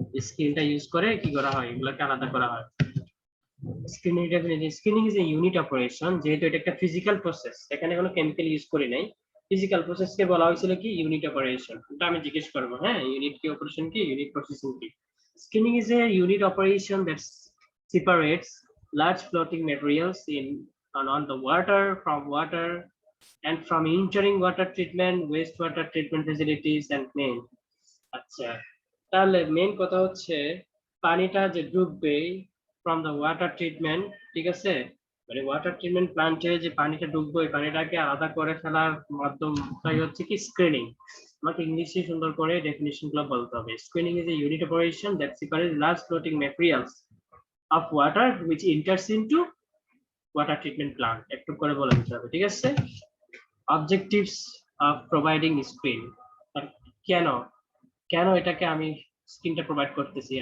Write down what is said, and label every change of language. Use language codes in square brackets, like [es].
[bn] স্ক্রিনটা ইউজ করে কি করা হয়, এগুলোকে আলাদা করা হয়। [en] screening is a unit operation, [bn] যেহেতু এটা একটা ফিজিক্যাল প্রসেস, এখানে কোনো কেমিক্যাল ইউজ করি নাই। ফিজিক্যাল প্রসেস কে বলা হয়েছিল কি ইউনিট অপারেশন, এটা আমি জিজ্ঞেস করবো। হ্যাঁ, ইউনিট কি অপারেশন কি ইউনিট প্রসেসিং কি। [en] Screening is a unit operation that separates large floating materials in on the water from water and from entering water treatment, wastewater treatment facilities and main. [bn] আচ্ছা, তাহলে মেইন কথা হচ্ছে পানিটা যে ডুববে [en] from the water treatment, [bn] ঠিক আছে, মানে ওয়াটার ট্রিটমেন্ট প্লান্টে যে পানিটা ডুববে ওই পানিটাকে আলাদা করে ফেলার মাধ্যমটাই হচ্ছে কি স্ক্রিনিং। আমাকে ইংলিশে সুন্দর করে ডেফিনিশন গুলো বলতে হবে। [en] Screening is a unit operation that separates large floating materials of water which enters into water treatment plant। [bn] একটু করে বলে দিতে হবে, ঠিক আছে। [en] objectives of providing screen, [bn] কেন কেন এটাকে আমি স্ক্রিনটা প্রোভাইড করতেছি।